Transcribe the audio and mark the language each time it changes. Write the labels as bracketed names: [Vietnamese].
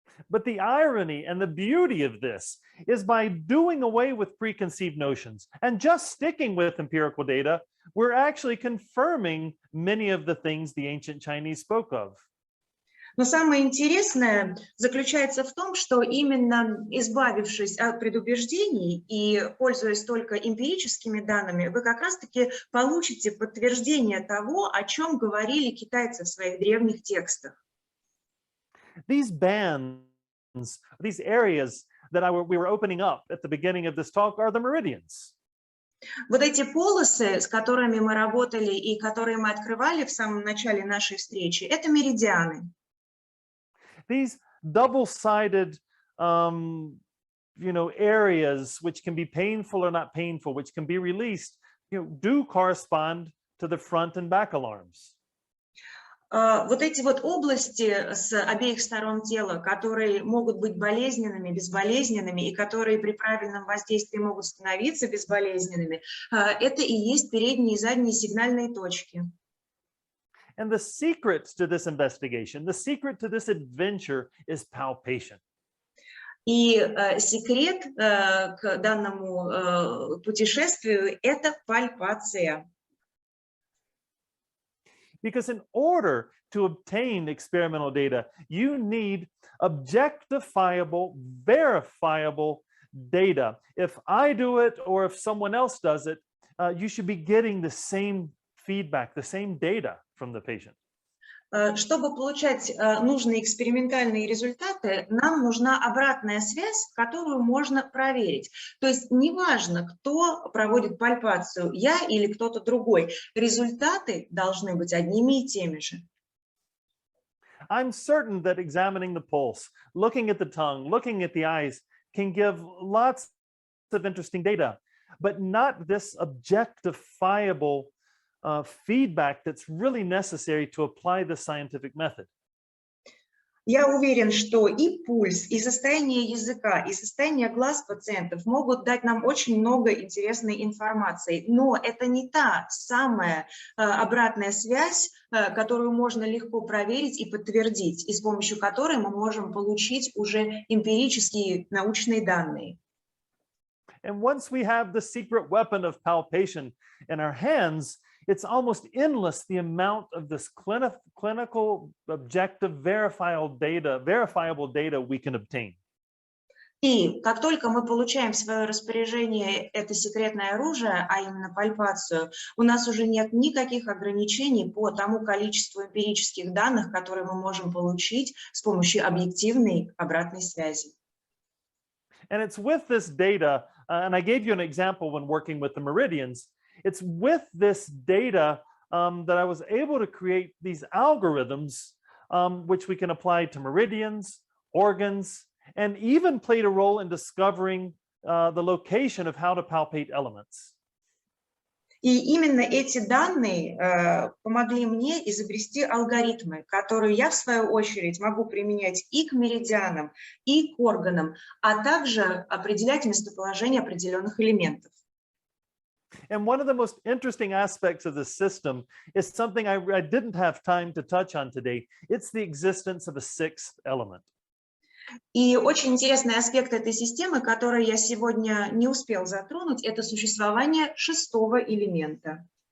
[English] But the irony and the beauty of this is by doing away with preconceived notions and just sticking with empirical data, we're actually confirming many of the things the ancient Chinese spoke of. [Russian] Но самое интересное заключается в том, что именно избавившись от предубеждений и пользуясь только эмпирическими данными, вы как раз-таки получите подтверждение того, о чем говорили китайцы в своих древних текстах. [English] These bands, these areas that we were opening up at the beginning of this talk are the meridians. [Russian] Вот эти полосы, с которыми мы работали и которые мы открывали в самом начале нашей встречи, это меридианы. [English] These double-sided, areas which can be painful or not painful, which can be released, do correspond to the front and back alarms. [Russian] Вот эти вот области с обеих сторон тела, которые могут быть болезненными, безболезненными, и которые при правильном воздействии могут становиться безболезненными, это и есть передние и задние сигнальные точки. [English] And the secret to this investigation, the secret to this adventure is palpation. [Russian] И секрет к данному путешествию – это пальпация. [English] Because in order to obtain experimental data, you need objectifiable, verifiable data. If I do it or if someone else does it, you should be getting the same feedback, the same data from the patient. [Russian] Чтобы получать нужные экспериментальные результаты, нам нужна обратная связь, которую можно проверить. То есть неважно, кто проводит пальпацию, я или кто-то другой, результаты должны быть одними и теми же. [English] I'm certain that examining the pulse, looking at the tongue, looking at the eyes can give lots of interesting data, but not this objectifiable feedback that's really necessary to apply the scientific method. [Russian] Я уверен, что и пульс, и состояние языка, и состояние глаз пациентов могут дать нам очень много интересной информации, но это не та самая обратная связь, которую можно легко проверить и подтвердить, и с помощью которой мы можем получить уже эмпирические научные данные. [English] And once we have the secret weapon of palpation in our hands, it's almost endless the amount of this clinical, objective, verifiable data we can obtain. [Russian] И как только мы получаем в свое распоряжение это секретное оружие, а именно пальпацию, у нас уже нет никаких ограничений по тому количеству эмпирических данных, которые мы можем получить с помощью объективной обратной связи. [English] And it's with this data, and I gave you an example when working with the meridians, it's with this data that I was able to create these algorithms which we can apply to meridians, organs, and even played a role in discovering the location of how to palpate elements. [Russian] И именно эти данные помогли мне изобрести алгоритмы, которые я, в свою очередь, могу применять и к меридианам, и к органам, а также определять местоположение определенных элементов. [English] And one of the most interesting aspects of the system is something I didn't have time to touch on today. It's the existence of a sixth element. [Russian] И очень интересный аспект этой системы, который я сегодня не успел затронуть, это существование шестого элемента.